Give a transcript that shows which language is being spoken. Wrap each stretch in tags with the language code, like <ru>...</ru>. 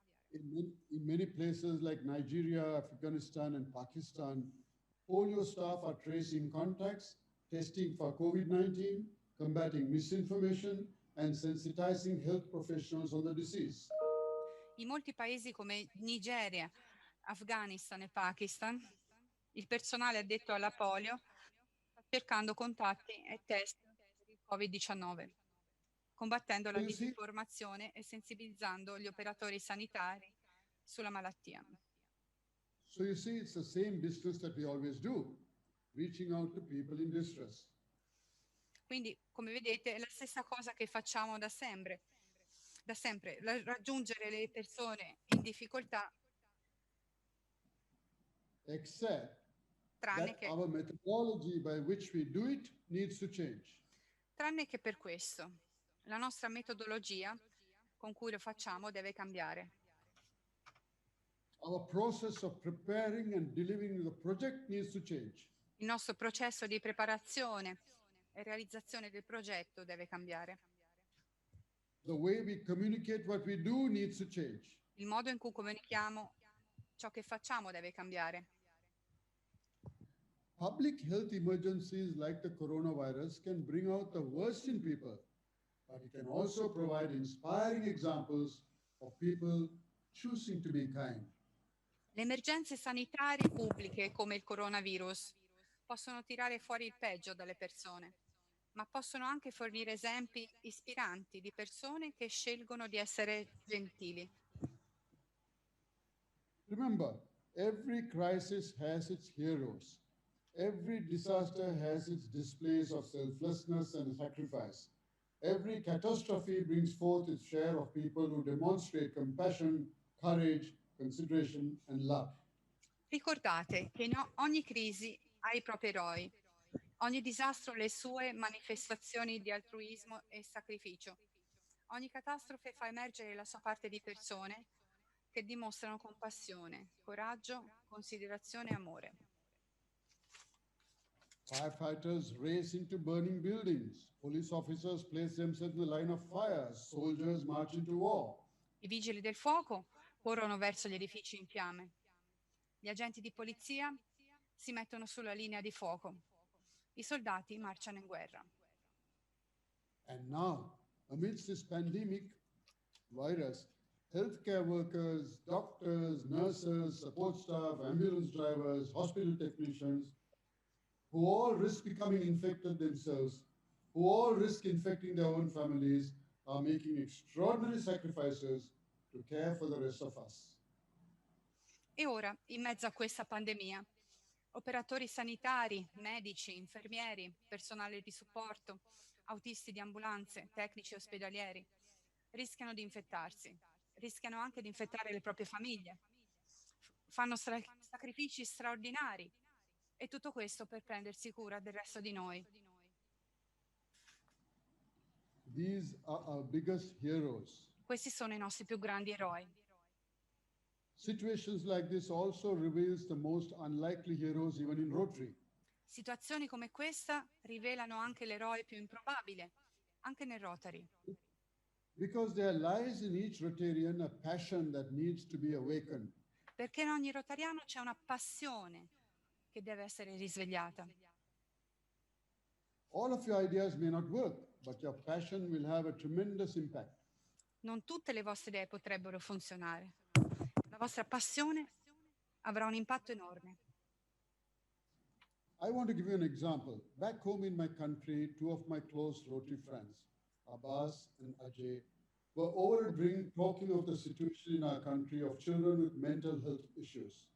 <en>In many places like Nigeria, Afghanistan, and Pakistan, polio staff are tracing contacts, testing for COVID-19, combating misinformation, and sensitizing health professionals on the disease.</en> <it>In molti paesi come Nigeria, Afghanistan e Pakistan, il personale addetto alla polio sta cercando contatti e test per il Covid-19, combattendo la disinformazione e sensibilizzando gli operatori sanitari sulla malattia.</it> <en>So you see, it's the same business that we always do, reaching out to people in distress.</en> <it>Quindi, come vedete, è la stessa cosa che facciamo da sempre, raggiungere le persone in difficoltà.</it> <en>Except that our methodology by which we do it needs to change.</en> <it>Tranne che per questo, la nostra metodologia con cui lo facciamo deve cambiare.</it> <en>Our process of preparing and delivering the project needs to change.</en> <it>Il nostro processo di preparazione e realizzazione del progetto deve cambiare.</it> <en>The way we communicate what we do needs to change.</en> <it>Il modo in cui comunichiamo ciò che facciamo deve cambiare.</it> <en>Public health emergencies like the coronavirus can bring out the worst in people, but it can also provide inspiring examples of people choosing to be kind.</en> <it>Le emergenze sanitarie pubbliche come il coronavirus possono tirare fuori il peggio dalle persone, ma possono anche fornire esempi ispiranti di persone che scelgono di essere gentili.</it> <en>Remember, every crisis has its heroes. Every disaster has its displays of selflessness and sacrifice. Every catastrophe brings forth its share of people who demonstrate compassion, courage, consideration, and love.</en> <it>Ricordate che ogni crisi ha i propri eroi, ogni disastro le sue manifestazioni di altruismo e sacrificio. Ogni catastrofe fa emergere la sua parte di persone che dimostrano compassione, coraggio, considerazione e amore.</it> <en>Firefighters race into burning buildings. Police officers place themselves in the line of fire. Soldiers march into war.</en> <it>I vigili del fuoco corrono verso gli edifici in fiamme. Gli agenti di polizia si mettono sulla linea di fuoco. I soldati marciano in guerra.</it> <en>And now, amidst this pandemic virus, healthcare workers, doctors, nurses, support staff, ambulance drivers, hospital technicians, who all risk becoming infected themselves, who all risk infecting their own families, are making extraordinary sacrifices to care for the rest of us.</en> <it>E ora, in mezzo a questa pandemia, operatori sanitari, medici, infermieri, personale di supporto, autisti di ambulanze, tecnici ospedalieri, rischiano di infettarsi, rischiano anche di infettare le proprie famiglie, fanno sacrifici straordinari e tutto questo per prendersi cura del resto di noi.</it> <en>These are our biggest heroes.</en> <it>Questi sono i nostri più grandi eroi.</it> <en>Situations like this also reveals the most unlikely heroes even in Rotary.</en> <it>Situazioni come questa rivelano anche l'eroe più improbabile, anche nel Rotary.</it> <en>Because there lies in each Rotarian a passion that needs to be awakened.</en> <it>perché in ogni rotariano c'è una passione che deve essere risvegliata.</it> <en>All of your ideas may not work, but your passion will have a tremendous impact.</en> <it>Non tutte le vostre idee potrebbero funzionare. La vostra passione avrà un impatto enorme.</it> <en>I want to give you an example. Back home in my country, two of my close Rotary friends, Abbas and Ajay, were over a drink talking of the situation in our country of children with mental health issues.</en>